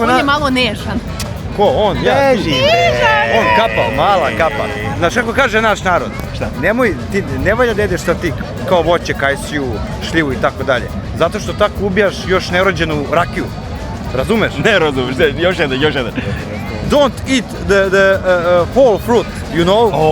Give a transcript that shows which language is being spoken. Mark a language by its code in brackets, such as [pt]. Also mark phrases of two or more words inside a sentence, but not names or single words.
[sr] on je malo nežan. Ko? On? Ja? Beži, bre. On kapa, mala kapa. Znaš kako kaže naš narod? Šta? Nemoj, ti ne valja da jedeš sad ti kao voće, kajsiju, šljivu i tako dalje. Zato što tako ubijaš još nerođenu rakiju. Razumeš? Ne razumiješ, još jedan. [en] Don't eat the whole fruit, you know? Oh.